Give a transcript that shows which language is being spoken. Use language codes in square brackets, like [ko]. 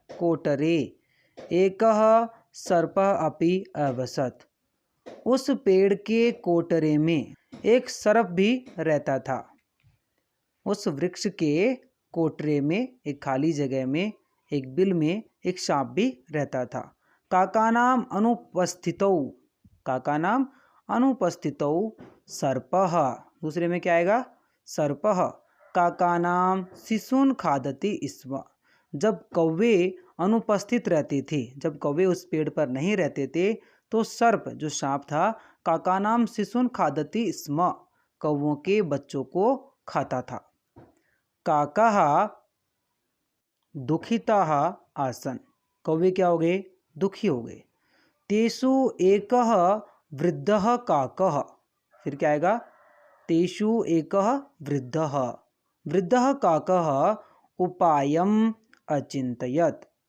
[sa] कोटरे एकः सर्पः अपि अवसत्। [hi] उस पेड़ के कोटरे में एक सर्प भी रहता था। उस वृक्ष के कोटरे में, एक खाली जगह में, एक बिल में एक सांप भी रहता था। [sa] काकानाम अनुपस्थितौ, काकानाम अनुपस्थितौ सर्पः, [hi] दूसरे में क्या आएगा? [sa] सर्पः काकानाम शिशून् खादति स्म। [hi] जब कौवे अनुपस्थित रहते थे, जब कौवे उस पेड़ पर नहीं रहते थे, तो सर्प जो सांप था [sa] काकानाम शिशून् खादति स्म, [hi] कौवों के बच्चों को खाता था। [sa] काकाः दुखिताः आसन्, [hi] कौवे क्या हो गए? दुखी हो गए। [sa] तेषु एकः वृद्धः काकः, [hi] फिर क्या आएगा? [sa] तेषु एकः वृद्धः, वृद्धः काकः उपायम् अचिन्तयत्।